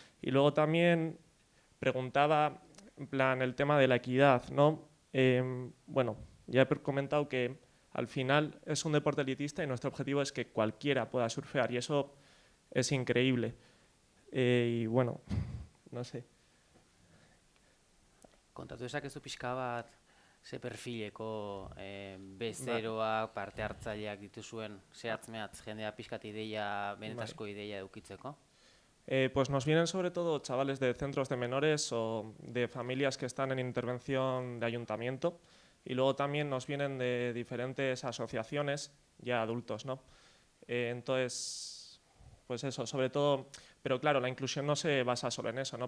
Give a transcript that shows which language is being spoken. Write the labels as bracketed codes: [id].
[es] Y luego también preguntaba, en plan, el tema de la equidad, ¿no? Bueno, ya he comentado que al final es un deporte elitista y nuestro objetivo es que cualquiera pueda surfear y eso es increíble. Y bueno, no sé. [eu] Kontatu dezakezu pixka bat ze perfileko bezeroak, parte hartzaileak dituzuen zehatz mehatz jendea pixkat ideia, benetazko ideia edukitzeko? [es] Pues nos vienen sobre todo chavales de centros de menores o de familias que están en intervención de ayuntamiento y luego también nos vienen de diferentes asociaciones ya adultos, ¿no? Entonces, pues eso, sobre todo, pero claro, la inclusión no se basa solo en eso, ¿no?